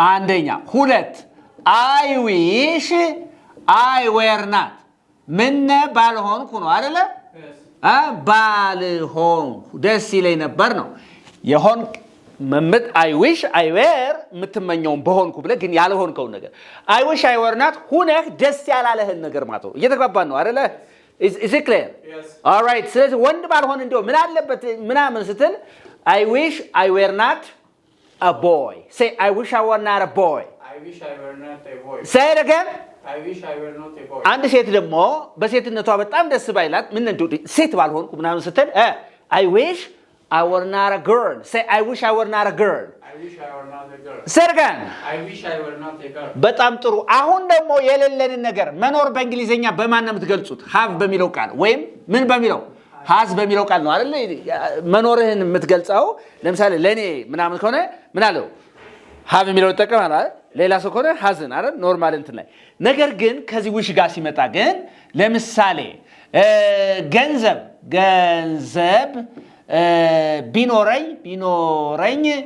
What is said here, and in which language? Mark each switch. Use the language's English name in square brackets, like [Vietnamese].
[Amharic] አንደኛ ሁለት [English] I wish I were not [Amharic] ምን ባልሆንኩ ነው አይደለ ባልሆንኩ ደስ ይለኝ ነበር ነው የሆን መምት [English] I wish I were [Amharic] ምትመኘው በሆንኩ ብለ ግን ያልሆንከው ነገር I wish I were not ሁነህ ደስ ያላለህን ነገር ማለት ነው እየተግባባን ነው አይደለ [English] is it clear Yes. all right [Amharic] ስለዚህ ወንድ ባልሆን እንደው ምን አለበት ምናምን ስትል [English] I wish I were not a boy say I wish I were not a boy I wish I were not a boy. say it again I wish I were not a boy. [Amharic] አንድ ሴት ደግሞ በሴትነቷ በጣም ደስ ባይላት ምን እንደው ሴት ባልሆንኩ ምናምን ስትል [English] I wish I were not a girl [Amharic] say I wish I were not a girl [English] I wish I were not a girl. say it again I wish I were not a girl. [Amharic] በጣም ጥሩ አሁን ደግሞ የሌለንን ነገር መኖር በእንግሊዘኛ በማን ነው የምትገልጹት have በሚለው ቃል ወይም ምን በሚለው has በሚለው ቃል ነው አይደል መኖርህን የምትገልጸው ለምሳሌ ለኔ ምናምን ከሆነ ምን አለው have የሚለው ተጠቅመናል አይደል ሌላ ሰው ከሆነ hasን አይደል ኖርማል እንትን ላይ ነገር ግን ከዚህ wish ጋር ሲመጣ ግን ለምሳሌ ገንዘብ ቢኖረኝ